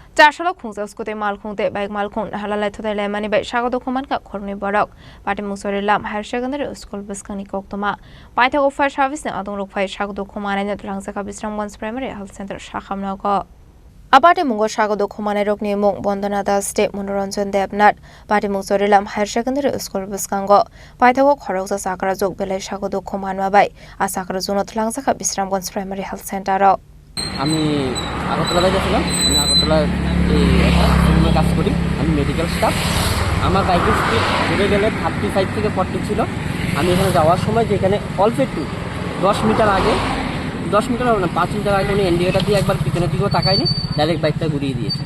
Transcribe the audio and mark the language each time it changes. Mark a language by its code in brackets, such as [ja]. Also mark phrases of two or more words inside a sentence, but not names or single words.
[trp] Chasalo Khungsa Scooty malkhung tei bai Malkhung Naharlalai Thuthailaimani bai Sago Dukhumankha Khoroknwi Borok Patimung Chorilam Higher Secondary School Bwskang Koktwma Paithango Fire Serviceni Adongrok Sago Dukhumanai Twlangjakha Bisramganj Primary Health Center Sakham Nogo Patimung Sago Dukhumanai rokni mung Bondana Das Te Monoranjan Debnat Patimung Chorilam Higher Secondary School Bwskang Paithango Khoroksa Sakra Jok Belai Sago Dukhumanai bai Sakra Juno Twlangjakha Bisramganj Primary Health Center [bn] আমি আগরতলায় গেছিলাম। আমি আগরতলায় কাজ করি, আমি মেডিকেল স্টাফ। আমার বাইকের স্পিড ঘুরে গেলে 35 থেকে 40 ছিল। আমি এখানে যাওয়ার সময় যেখানে অল্প একটু 10 মিটার আগে 10 মিটার হবে না 5 মিটার আগে উনি ইন্ডিকেটার দিয়ে একবার পিছনের দিকেও তাকায়নি, ডাইরেক্ট বাইকটা ঘুরিয়ে দিয়েছে।